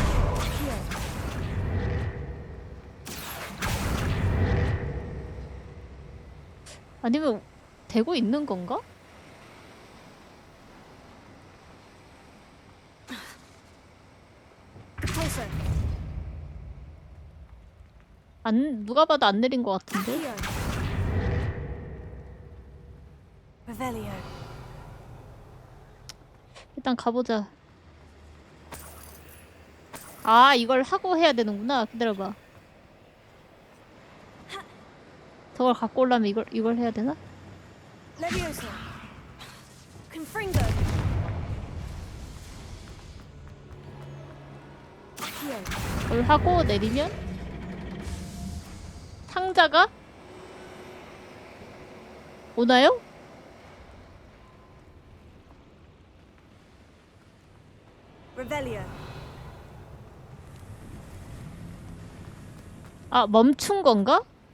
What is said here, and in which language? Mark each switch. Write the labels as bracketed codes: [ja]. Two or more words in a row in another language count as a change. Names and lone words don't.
[ko] 아니면 되고 있는 건가? Pulso. 누가 봐도 안 내린 것 같은데? [la] Accio. Revelio. [ko] 일단 가보자. 아, 이걸 하고 해야 되는구나. 기다려봐. 저걸 갖고 오려면 이걸 해야 되나? [la] Levioso. Confringo. [ko] Accio. 그걸 하고 내리면 상자가 오나요? Revelio. 아, 멈춘 건가?